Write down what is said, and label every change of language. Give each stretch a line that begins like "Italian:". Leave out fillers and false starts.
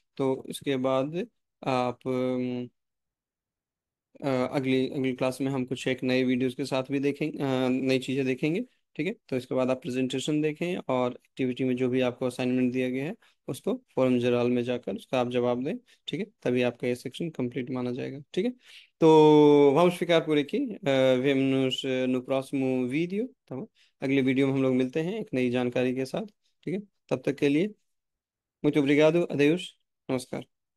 Hindi: तो इसके बाद आप अगली अगली क्लास में हम कुछ एक नए वीडियोस के साथ भी देखेंगे, नई चीज़ें देखेंगे, ठीक है। तो इसके बाद आप प्रेजेंटेशन देखें और एक्टिविटी में जो भी आपको असाइनमेंट दिया गया है उसको फॉर्म जराल में जाकर उसका आप जवाब दें, ठीक है। तभी आपका ये सेक्शन कंप्लीट माना जाएगा, ठीक है।
Portuguese: तो vamos ficar por aqui, vemo-nos no próximo vídeo, tá bom?
Hindi: अगले वीडियो में हम लोग मिलते हैं एक नई जानकारी के साथ, ठीक है। तब तक के लिए
Portuguese: muito obrigado, adeus,
Hindi: नमस्कार।